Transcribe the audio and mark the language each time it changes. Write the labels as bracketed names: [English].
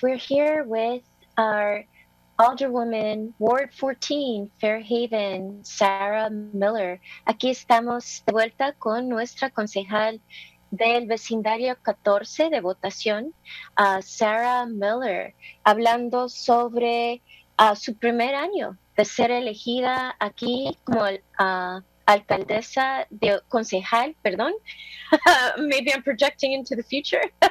[English] We're here with our Alderwoman, Ward 14, Fairhaven, Sarah Miller. [Spanish] Aquí estamos de vuelta con nuestra concejal del vecindario 14 de votación, Sarah Miller, hablando sobre su primer año de ser elegida aquí como alcaldesa de concejal, perdón. [English] Maybe I'm projecting into the future.